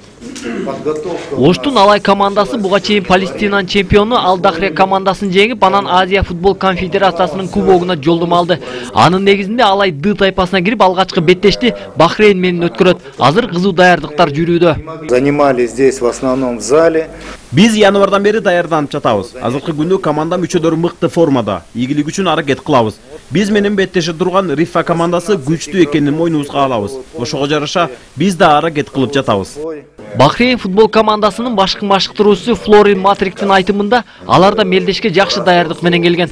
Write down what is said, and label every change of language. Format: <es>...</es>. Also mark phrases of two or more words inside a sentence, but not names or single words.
<ky>Оштун Алай командасы буга чейин Палестинанын чемпиону Ал Дахре командасын жеңип, анан Азия футбол конфедерациясынын кубогуна жолдомо алды. Анын негизинде Алай Д тайпасына кирип, алгачкы беттешти Бахрейн менен өткөрөт. Азыр кызуу даярдыктар жүрүүдө.</ky> <ru>Занимались здесь в основном в зале.</ru> <ky>Биз январдан бери даярданып жатабыз. Азыркы күндө команда мүчөлөрү мыкты формада, ийгилик үчүн аракет кылабыз. Биз менен беттеше турган Рифа командасы күчтүү экенин мойнубузга алабыз. Ошого жараша биз да аракет кылып жатабыз. Бахрейн футбол командасынын башкы машыктыруусу Флорин Матриктин айтымында, алар да мелдешке жакшы даярдык менен келген.</ky>